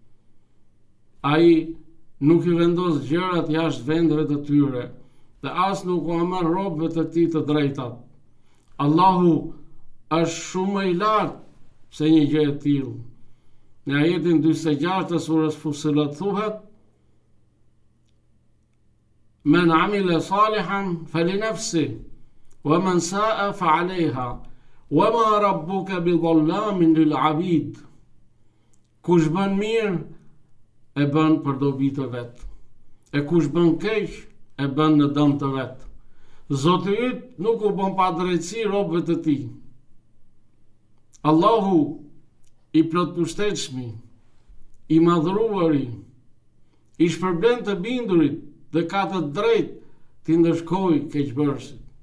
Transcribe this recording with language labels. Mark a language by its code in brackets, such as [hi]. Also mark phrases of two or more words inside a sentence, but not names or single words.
[sq] Ai nuk i vendos gjërat jashtë vendeve të tyre, dhe as nuk u merr robëve të tij të drejtat. Allahu është shumë më i lartë se një gjë e tillë. Në ajetin 46 të surës Fussilat thuhet: [ar] من عمل صالحا فلنفسه ومن أساء فعليها وما ربك بظلام للعبيد. [sq] Kush bën mirë, e bën për dobi të vet. E kush bën keq, e bën në dëm të vet. Zoti yt nuk u bën padrejtësi robëve të tij. Allahu i plotpustetshmi, i madhruari, i shpërblen të bindurit dhe ka të drejtë t'i ndëshkojë keqbërësit.